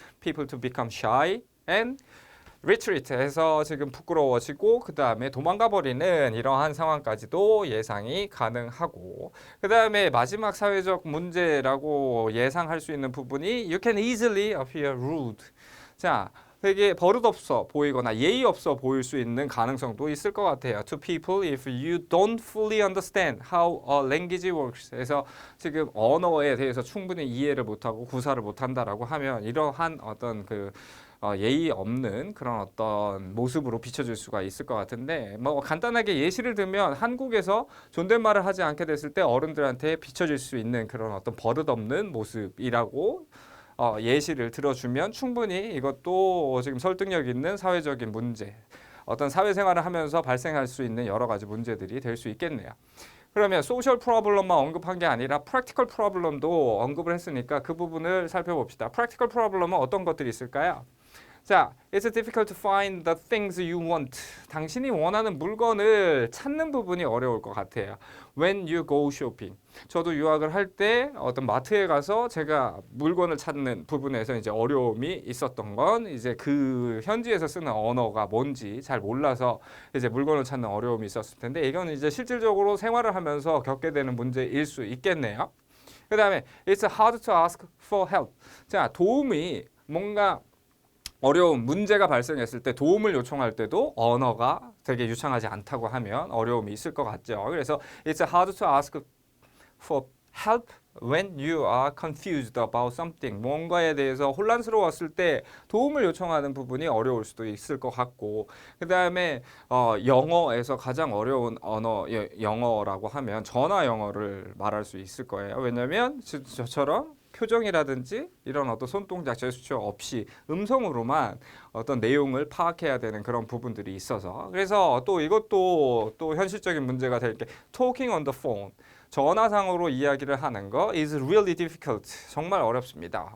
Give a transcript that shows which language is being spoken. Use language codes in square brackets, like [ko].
[en] People to become shy and retreat [ko] 해서 지금 부끄러워지고 그 다음에 도망가 버리는 이러한 상황까지도 예상이 가능하고 그 다음에 마지막 사회적 문제라고 예상할 수 있는 부분이 [en] you can easily appear rude. [ko] 자, 되게 버릇없어 보이거나 예의 없어 보일 수 있는 가능성도 있을 것 같아요. [en] To people if you don't fully understand how a language works. [ko] 그래서 지금 언어에 대해서 충분히 이해를 못하고 구사를 못한다라고 하면 이러한 어떤 예의 없는 그런 어떤 모습으로 비춰질 수가 있을 것 같은데 뭐 간단하게 예시를 들면 한국에서 존댓말을 하지 않게 됐을 때 어른들한테 비춰질 수 있는 그런 어떤 버릇없는 모습이라고 예시를 들어주면 충분히 이것도 지금 설득력 있는 사회적인 문제 어떤 사회생활을 하면서 발생할 수 있는 여러 가지 문제들이 될 수 있겠네요. 그러면 소셜 프로블럼만 언급한 게 아니라 프랙티컬 프로블럼도 언급을 했으니까 그 부분을 살펴봅시다. 프랙티컬 프로블럼은 어떤 것들이 있을까요? [en] 자, it's difficult to find the things you want. [ko] 당신이 원하는 물건을 찾는 부분이 어려울 것 같아요. [en] When you go shopping. [ko] 저도 유학을 할 때 어떤 마트에 가서 제가 물건을 찾는 부분에서 이제 어려움이 있었던 건 이제 그 현지에서 쓰는 언어가 뭔지 잘 몰라서 이제 물건을 찾는 어려움이 있었을 텐데 이건 이제 실질적으로 생활을 하면서 겪게 되는 문제일 수 있겠네요. 그 다음에 [en] it's hard to ask for help. [ko] 자, 도움이 뭔가 어려움, 문제가 발생했을 때 도움을 요청할 때도 언어가 되게 유창하지 않다고 하면 어려움이 있을 것 같죠. [en] 그래서 it's hard to ask for help when you are confused about something. [ko] 뭔가에 대해서 혼란스러웠을 때 도움을 요청하는 부분이 어려울 수도 있을 것 같고 그 다음에 영어에서 가장 어려운 언어 영어라고 하면 전화 영어를 말할 수 있을 거예요. 왜냐하면 저처럼 표정이라든지 이런 어떤 손동작 제스처 없이 음성으로만 어떤 내용을 파악해야 되는 그런 부분들이 있어서 그래서 또 이것도 또 현실적인 문제가 될 게 [en] talking on the phone [ko] 전화상으로 이야기를 하는 거 [en] is really difficult [ko] 정말 어렵습니다.